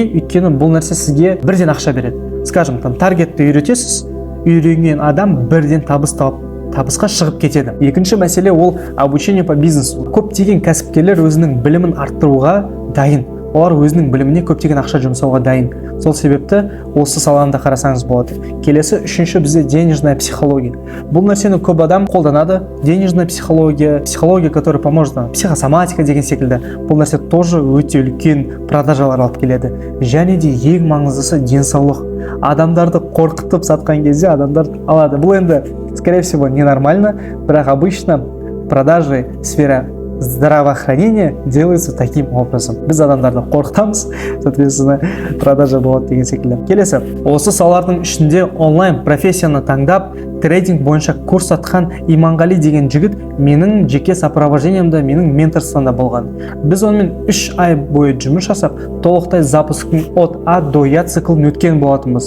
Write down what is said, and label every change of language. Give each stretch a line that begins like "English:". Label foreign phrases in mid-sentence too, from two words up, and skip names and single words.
Kazakh: Өйткені бұл нәрсе сізге бірден ақша береді. Скажем, таргетті үйретесіз, үйренген адам бірден табысқа шығып кетеді. Екінші мәселе ол
Russian: обучение по бизнесу.
Kazakh: Көптеген кәсіпкерлер өзінің білімін арттыруға дайын. Олар өзінің біліміне көптеген ақша жұмсауға дайын. Сол себепті осы саланы да қарасаңыз болады. Келесі үшінші бізде
Russian: денежная психология.
Kazakh: Бұл нәрсені көп адам қолданады.
Russian: Денежная психология, которая поможет,
Kazakh: психосоматика деген секілді. Бұл нәрсе тоже өте үлкен продажалар алып келеді. Және де ең маңыздысы денсаулық. Адамдарды қорқытып сатқан кезде адамдар алады. Бұл енді,
Russian: скорее всего, ненормально, бірақ обычно продажи сфера здравоохранения делается таким образом.
Kazakh: Біз адамдарды қорқытамыз, соответственно, продажа болады деген секілді. Келесі, осы салалардың ішінде онлайн профессияны таңдап, трейдинг бойынша курс атқан Иманғали деген жігіт менің жеке сопровождениемде, менің менторствомда болған. Біз онымен 3 ай бойы жұмыс жасап, толықтай запускын
Russian: от А до Я
Kazakh: циклын өткен болатынбыз.